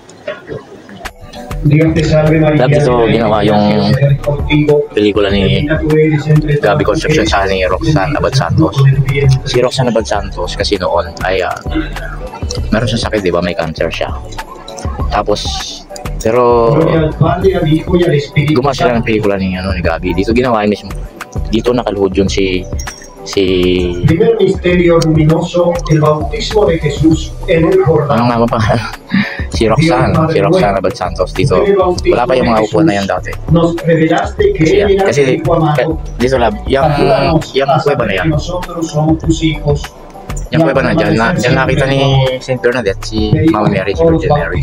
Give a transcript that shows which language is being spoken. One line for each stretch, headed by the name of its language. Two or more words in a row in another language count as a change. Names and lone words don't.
Filipino: Lagi ito ginawa yung pelikula ni Gabi Concepcion sa ni Roxanne Abad Santos. Si Roxanne Abad Santos kasi noon ay meron siyang sakit, diba? May cancer siya. Tapos pero gumawa sila ng pelikula ni Gabi. Dito ginawa mismo. Dito nakaluhod yun si
Spanish: Primer misterio luminoso, el bautismo de Jesús en el Jordán.
Filipino: Ano nga ba pangalan? Si Roxanne Abad Santos dito. Wala pa yung mga upuan na yan dati. Kasi dito lab, yung kuweba na yan. Yung kuweba na dyan, dyan nakita ni Saint Bernadette, si Mama Mary, si Virgin Mary.